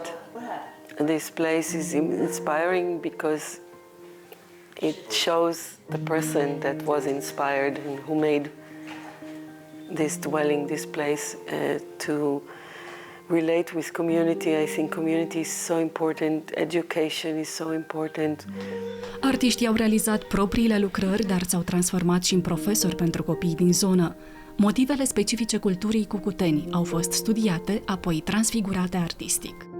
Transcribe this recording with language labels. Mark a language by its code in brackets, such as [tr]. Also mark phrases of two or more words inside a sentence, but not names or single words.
[en] And this place is inspiring because it shows the person that was inspired and who made this dwelling, this place, to relate with community. I think community is so important, education is so important. [ro] Artiștii au realizat propriile lucrări, dar s-au transformat și în profesori pentru copii din zonă. Motivele specifice culturii Cucuteni au fost studiate, apoi transfigurate artistic.